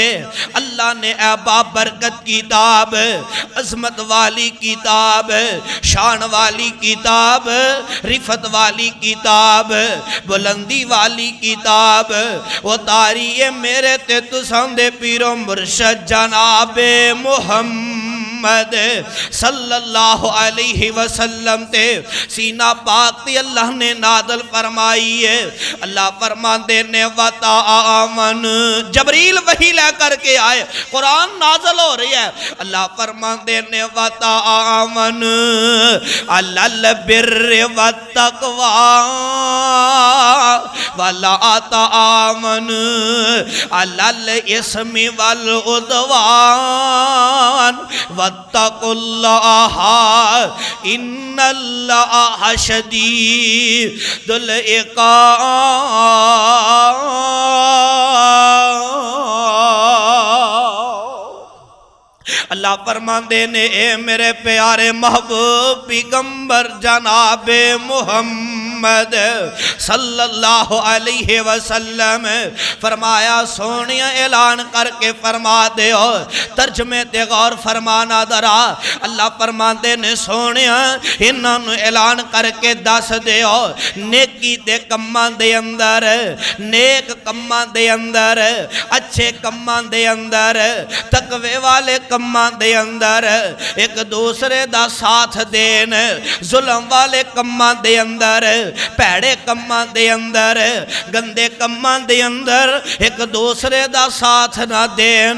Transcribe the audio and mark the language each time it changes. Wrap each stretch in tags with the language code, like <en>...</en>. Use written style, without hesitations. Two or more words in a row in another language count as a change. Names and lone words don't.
<pa>اللہ نے اے بابرکت کتاب، عظمت والی کتاب، شان والی کتاب، رفعت والی کتاب، بلندی والی کتاب اتاری ہے میرے تے تساں دے پیرو مرشد جنابِ محمد</pa> <ar>صلى الله عليه وسلم</ar> <pa>تے سینہ پاک تے اللہ نے نازل فرمائی ہے. اللہ فرماتے نے وتامن جبریل وحی لا کرکے آئے، قرآن نازل ہو رہی ہے. اللہ فرماتے نے</pa> <ar>وتعاون على البر والتقوى ولا تعاون على الإثم والعدوان واتقوا الله إن الله شديد العقاب.</ar> <pa>اللہ فرماتے نے اے میرے پیارے محبوب پیغمبر جنابِ محمد</pa> <ar>صلى الله عليه وسلم</ar> <pa>فرمایا سوہنیا اعلان کرکے فرما دے ترجمے تے غور فرمانا ذرا. اللہ فرماتے نے سوہنیا انہوں اعلان کرکے دس دے نیکی دے کماں دے اندر، نیک کماں دے اندر، اچھے کماں دے اندر، تقوے والے کماں دے اندر ایک دوسرے دا ساتھ دین، ظلم والے کماں دے اندر، بھیڑے کماں دے اندر، گندے کماں دے اندر ایک دوسرے دا ساتھ نہ دین.</pa>